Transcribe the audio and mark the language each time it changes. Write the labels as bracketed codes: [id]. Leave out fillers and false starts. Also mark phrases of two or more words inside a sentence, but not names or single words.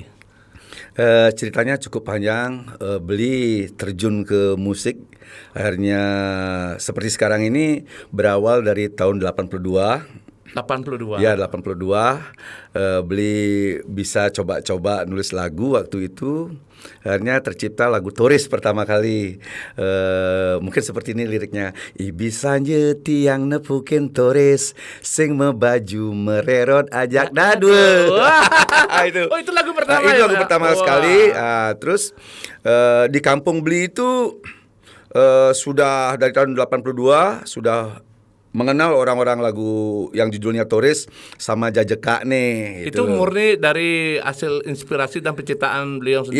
[id] Ceritanya cukup panjang. Beli terjun ke musik akhirnya seperti sekarang ini berawal dari tahun 82. Ya, 82. Beli bisa coba-coba nulis lagu waktu itu. Akhirnya tercipta lagu Toris pertama kali. Mungkin seperti ini liriknya. [ban] Ibi sanje tiang nepukin Toris, sing mebaju mererot ajak dadwe. [id] Itu lagu pertama. Itu lagu pertama sekali. Terus di kampung Beli itu sudah dari tahun 82 sudah mengenal orang-orang lagu yang judulnya Toris sama Jajeka nih. Itu murni dari hasil inspirasi dan penciptaan beliau sendiri.